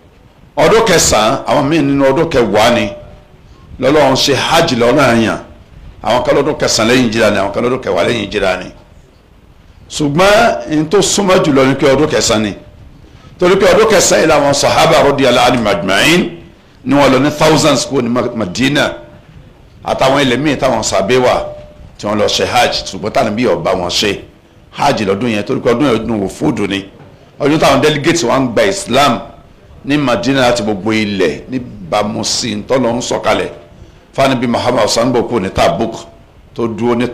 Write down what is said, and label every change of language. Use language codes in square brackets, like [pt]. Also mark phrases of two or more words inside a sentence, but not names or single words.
[yo] ọdún 9 àwọn míì nínú ọdún 10 ni lọ́lọ́run ṣe hajj lọ́nà àyàn àwọn kan lọ́dún kẹsàn-án lẹ́yìn ìjìrà ni àwọn kan lọ́dún kẹwàá lẹ́yìn ìjìrà ni ṣùgbọ́n n tó súnmọ́ jùlọ ní pé ọdún kẹsàn-án ni torí pé ọdún kẹsàn-án yìí làwọn sahaba [ar] رضي الله عنهم أجمعين [yo] ni wọ́n lọ ní thousands kó ní Madina àtàwọn ilẹ̀ míì táwọn sàbẹ̀ wà tí wọ́n lọ ṣe hajj ṣùgbọ́n táwọn bí ọba wọn ṣe hajj lọ́dún yẹn torí pé ọdún yẹn ọdún wòfúdù ni ọdún táwọn delegates wọn gba Islam ní Madina láti gbogbo ilẹ̀ níbàámu sí ntọ́lọ́ ń sọ̀kalẹ̀ fani bí Muhammad sanbo kú ní Tabuk tó dúró ní